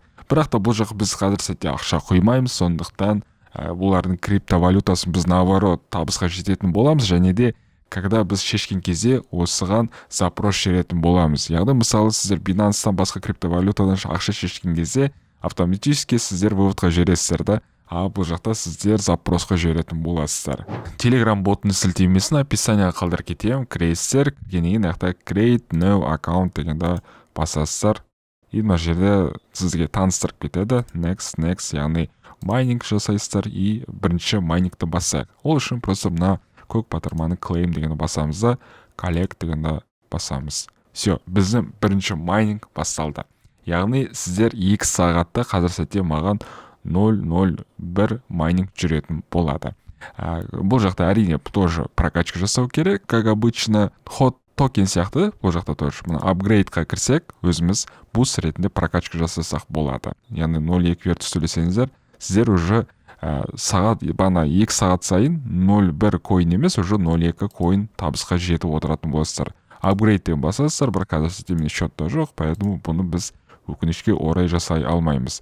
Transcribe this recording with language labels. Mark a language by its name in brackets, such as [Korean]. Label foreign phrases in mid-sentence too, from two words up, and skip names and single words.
[Kazakh] Бірақ та бұл жақ біз қазір сәтте ақша қоймаймыз, сондықтан бұлардың криптовалютасын біз наоборот табысқа жететін боламыз, және де когда біз шешкен кезде осыған запрос жіберетін боламыз. Яғни мысалы сіздер Binance'тан басқа криптовалютадан ақша шешкен кезде автоматически сіздер выводқа жібересіздер да, бұл жақта сіздер запросқа жіберетін боласыздар. Telegram ботының сілтемесін описанияға қалдырып кетемін. Кіресіздер, кіргеннен кейін [English] create new account [Kazakh] дегенде басасыздар. И мына жерде сізге таныстырып кетеді. Next, яғни майнинг жасайсыздар, и бірінші майнингті басайық. Ол үшін просто мына көк батырманы claim дегенді басамыз да, collect дегенді басамыз. Все, біздің бірінші майнинг басталды. Яғни сіздер 2 сағатта қазір сәтте маған 0.01 майнинг жүретін болады. Бұл жақта әрине тоже прокачка жасау керек, [Russian] как обычно, ход токен сияқты. [Kazakh] Бұл жақта тоже апгрейдқа кірсек, өзіміз буст ретінде прокачка жасасақ болады. Яғни 0.2 Virtus төлесеңіздер, сіздер уже сағат, бана 2 сағат сайын 0.1 койн емес, уже 0.2 койн табысқа жетіп отыратын боласыздар. Апгрейдтен басасыздар, бір қазір сіздермен счетта жоқ, поэтому бұны біз өкінішке орай жасай алмаймыз.